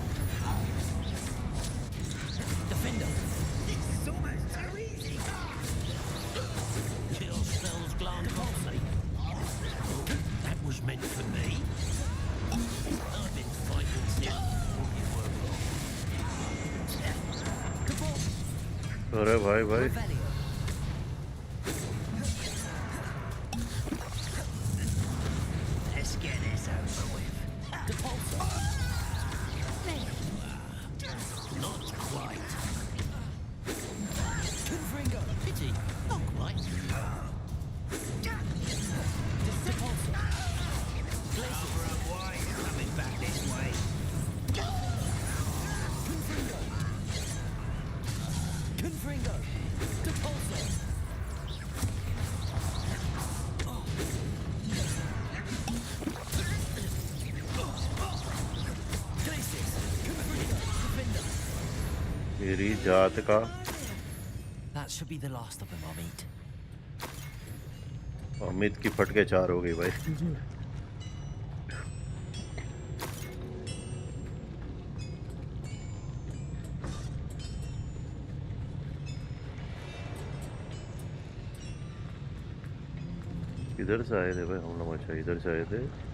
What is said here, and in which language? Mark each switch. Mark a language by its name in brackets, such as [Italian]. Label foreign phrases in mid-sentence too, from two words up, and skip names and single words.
[English] Defender. This is almost too easy. Your spells glance off me. That was meant for me. I've been fighting since you were wrong. [Hindi] अरे भाई भाई [English] Let's get this over with. Not quite. Confringo. Pity. Not quite. Over a way. Coming back this way. Confringo. Confringo. Depulso. [Hindi] मेरी जात का [English] That should be the last of them, Amit. [Hindi] अमित की फटके चार हो गई भाई। इधर से आए थे भाई हम लोग, अच्छा इधर से आए थे।